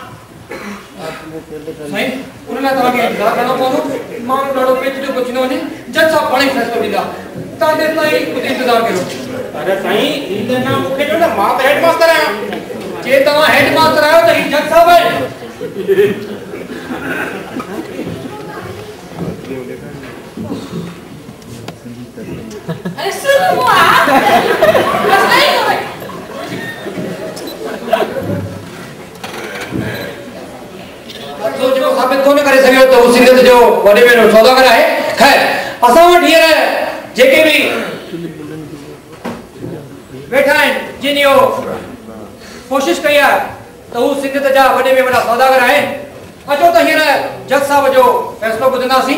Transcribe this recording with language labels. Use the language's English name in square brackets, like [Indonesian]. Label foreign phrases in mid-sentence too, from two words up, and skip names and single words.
[Sindhi] साईं उन लाइ तव्हांखे इंतज़ारु करिणो पवंदो। माण्हू ॾाढो पेचीदो पुछी न वञे, जज साहब पाण ई फ़ैसिलो ॾींदा। तव्हां जेसि ताईं कुझु इंतज़ारु कयो। अरे साईं हीउ त न मूंखे ॾियो न, मां त [English] head master [Sindhi] आहियां। जे तव्हां [English] head master [Sindhi] आहियो त ही जज साहब आहे। [Hindi] अरे सुनो बुआ, बस नहीं हो भाई। [Sindhi] तो जो साबित कोन करे सघियो त हू सिंधियत जो वॾे में वॾो सौदागर आहे। ख़ैर असां वटि हींअर जेके बि वेठा आहिनि जिन इहो कोशिशि कई आहे त हू सिंधियत जा वॾे में वॾा सौदागर आहिनि। अचो त हींअर जज साहब जो फ़ैसिलो ॿुधंदासीं।